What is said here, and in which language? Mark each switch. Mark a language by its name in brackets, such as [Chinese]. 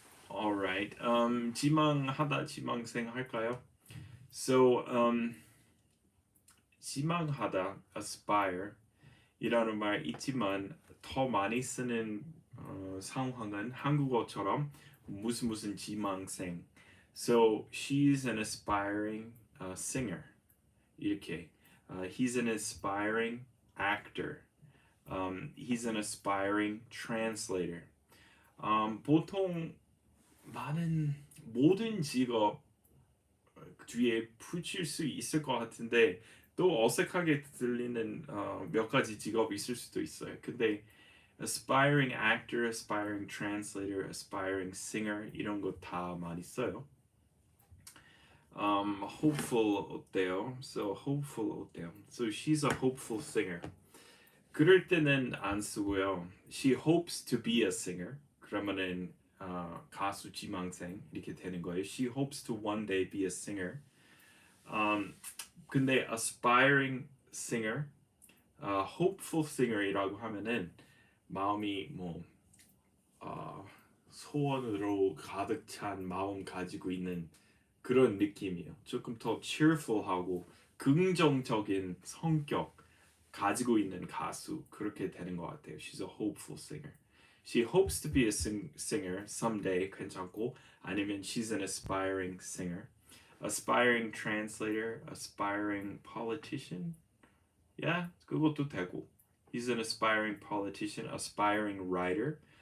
[Korean] Alright, 지망하다 지망생 할까요? So 지망하다 aspire 이라는 말 있지만 더 많이 쓰는 상황은 한국어처럼 무슨 지망생. [English] So she's an aspiring singer. 이렇게. He's an aspiring actor. He's an aspiring translator. [Korean] 보통 많은 모든 직업 뒤에 붙일 수 있을 것 같은데 또 어색하게 들리는 몇 가지 직업이 있을 수도 있어요. 근데 [English] aspiring actor, aspiring translator, aspiring singer [Korean] 이런 거 다 많이 써요. hopeful 어때요? [English] So hopeful 어때요? So she's a hopeful singer. [Korean] 그럴 때는 안 쓰고요. [English] She hopes to be a singer. [Korean] 그러면은 가수 지망생 이렇게 되는 거예요. [English] She hopes to one day be a singer. [Korean] 근데 [English] aspiring singer, hopeful singer [Korean] 이라고 하면은 마음이 소원으로 가득 찬 마음 가지고 있는 그런 느낌이에요. 조금 더 cheerful하고 긍정적인 성격 가지고 있는 가수 그렇게 되는 것 같아요. [English] She's a hopeful singer. She hopes to be a singer someday [Korean] 괜찮고 아니면 [English] she's an aspiring singer. Aspiring translator, aspiring politician. [Korean] Yeah, 그것도 되고. [English] He's an aspiring politician, aspiring writer.